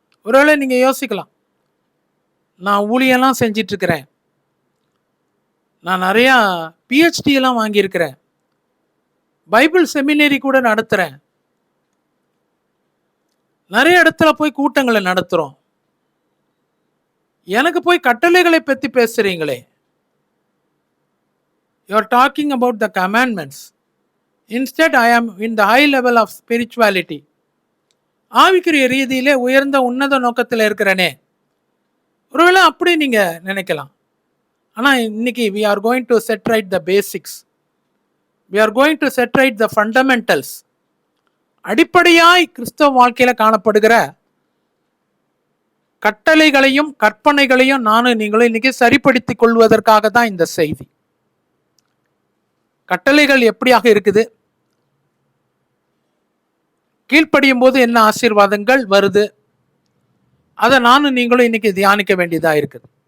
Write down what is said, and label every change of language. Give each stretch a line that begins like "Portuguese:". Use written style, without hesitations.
Tamil: ஒருவேளை நீங்கள் யோசிக்கலாம், நான் ஊழியெல்லாம் செஞ்சிட்ருக்கிறேன், நான் நிறையா பிஹெச்டியெல்லாம் வாங்கியிருக்கிறேன், பைபிள் செமினரி கூட நடத்துகிறேன், நிறைய இடத்துல போய் கூட்டங்களை நடத்துகிறோம், எனக்கு போய் கட்டளைகளை பற்றி பேசுகிறீங்களே.
English: You are talking about the commandments. Instead, I am in the high level of spirituality.
Tamil: ஆவிக்குரிய ரீதியிலே உயர்ந்த உன்னத நோக்கத்தில் இருக்கிறனே. ஒருவேளை அப்படி நீங்கள் நினைக்கலாம். ஆனால் இன்னைக்கு
English: we are going to set right the basics. We are going to set right the fundamentals.
Tamil: அடிப்படையாய் கிறிஸ்தவ வாழ்க்கையில் காணப்படுகிற கட்டளைகளையும் கற்பனைகளையும் நானும் நீங்களும் இன்னைக்கு சரிப்படுத்திக் கொள்வதற்காக தான் இந்த செய்தி. கட்டளைகள் எப்படியாக இருக்குது, கீழ்ப்படியும் போது என்ன ஆசீர்வாதங்கள் வருது, அதை நானும் நீங்களும் இன்னைக்கு தியானிக்க வேண்டியதாக இருக்குது.